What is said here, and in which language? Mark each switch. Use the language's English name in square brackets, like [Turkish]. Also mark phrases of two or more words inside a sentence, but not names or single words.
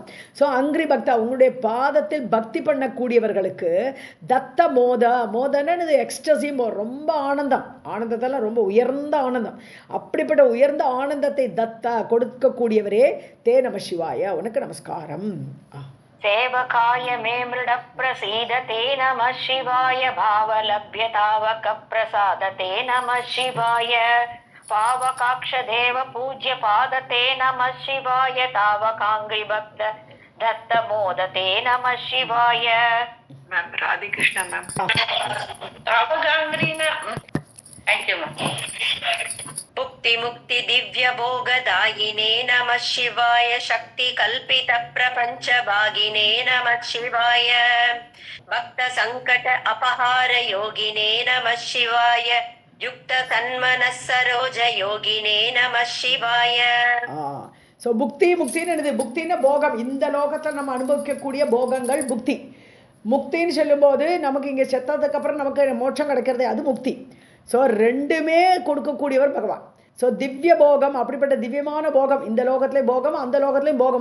[Tamil] ஸோ [Sanskrit] अंग्रि भक्त, [Tamil] உன்னுடைய பாதத்தில் பக்தி பண்ணக்கூடியவர்களுக்கு தத்த மோதன்னு எக்ஸ்டசி, ரொம்ப ஆனந்தத்தால் ரொம்ப உயர்ந்த ஆனந்தம். அப்படிப்பட்ட உயர்ந்த ஆனந்தத்தை தத்தா கொடுக்கக்கூடியவரே. [Sanskrit] ते नमः शिवाय, [Tamil] உனக்கு நமஸ்காரம். [Sanskrit] सेवकाय मे मृड प्रसीदते नमः शिवाय भावलभ्यतावक प्रसादते नमः शिवाय पावकाक्ष देव पूज्य पादते नमः शिवाय तावकांग्रि भक्त दत्त मोदते नमः शिवाय. [English] मैम राधे कृष्ण मैम. तावकांग्रि ना, thank you ma'am. [Sanskrit] मुक्ति मुक्ति दिव्य भोगदायिने नमः शिवाय शक्ति कल्पित प्रपंच भागिने नमः शिवाय भक्त संकट अपहार योगिने नमः शिवाय युक्त सन्मनः सरोज योगिने नमः शिवाय. [Tamil] ஸோ முக்தின்னு புக்தின்னா போகம். இந்த லோகத்தில் நம்ம அனுபவிக்கக்கூடிய போகங்கள் புக்தி. முக்தின்னு சொல்லும்போது நமக்கு இங்கே செத்ததுக்கு அப்புறம் நமக்கு மோட்சம் கிடைக்கிறது, அது முக்தி. ஸோ ரெண்டுமே கொடுக்கக்கூடியவர் பகவான். ஸோ திவ்ய போகம், அப்படிப்பட்ட திவ்யமான போகம், இந்த லோகத்துலேயும் போகம், அந்த லோகத்துலேயும் போகம்.